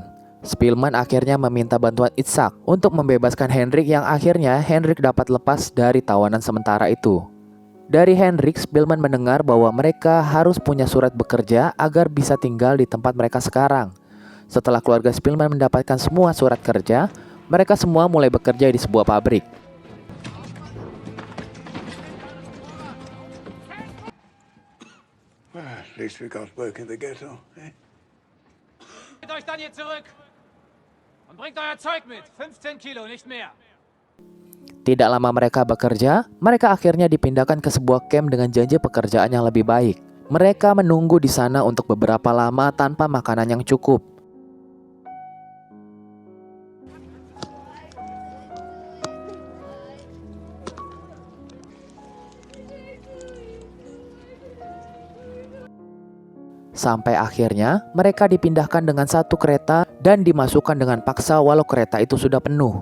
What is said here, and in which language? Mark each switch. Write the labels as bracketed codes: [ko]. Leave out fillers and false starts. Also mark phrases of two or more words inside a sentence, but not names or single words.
[id] Spillman akhirnya meminta bantuan Itzhak untuk membebaskan Hendrik, yang akhirnya Hendrik dapat lepas dari tawanan sementara itu. Dari Hendrik, Spillman mendengar bahwa mereka harus punya surat bekerja agar bisa tinggal di tempat mereka sekarang. Setelah keluarga Spillman mendapatkan semua surat kerja, mereka semua mulai bekerja di sebuah pabrik. [en] At least we got work in the ghetto, eh? [de] Geht euch dann hier zurück und bringt euer Zeug mit. 15 Kilo, nicht mehr. [id] Tidak lama mereka bekerja, mereka akhirnya dipindahkan ke sebuah camp dengan janji pekerjaan yang lebih baik. Mereka menunggu di sana untuk beberapa lama tanpa makanan yang cukup. Sampai akhirnya mereka dipindahkan dengan satu kereta dan dimasukkan dengan paksa walau kereta itu sudah penuh.